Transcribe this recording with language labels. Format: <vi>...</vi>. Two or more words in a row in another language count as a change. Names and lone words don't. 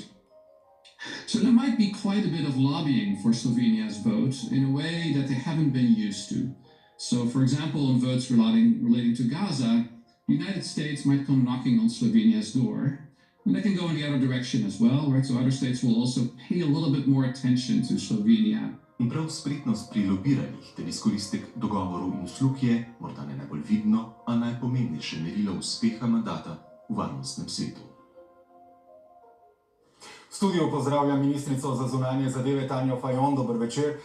<en>So there might be quite a bit of lobbying for Slovenia's vote in a way that they haven't been used to. So, for example, on votes relating to Gaza, the United States might come knocking on Slovenia's door. And they can go in the other direction as well, right? So other states will also pay a little bit more attention to Slovenia.</en> <sl>In prav spretnost pri lobiranjih ter izkoristek dogovorov in uslug je morda ne najbolj vidno, a najpomembnejše merilo uspeha mandata v Varnostnem svetu. V studiu pozdravljam ministrico za zunanje zadeve Tanjo Fajon. Dober večer.</sl>